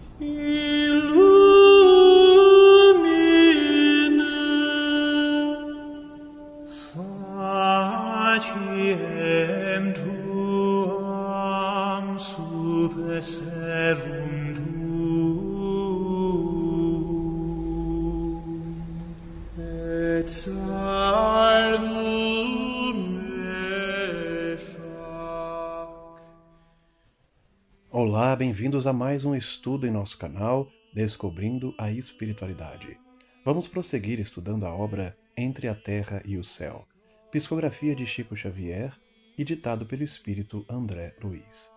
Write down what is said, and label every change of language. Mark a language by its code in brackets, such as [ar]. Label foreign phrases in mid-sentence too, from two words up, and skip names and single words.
[la] Illumine faciem tuam super servum tuum, et salvum me fac. [pt] Olá, bem-vindos a mais um estudo em nosso canal Descobrindo a Espiritualidade. Vamos prosseguir estudando a obra Entre a Terra e o Céu, psicografia de Chico Xavier e ditado pelo espírito André Luiz.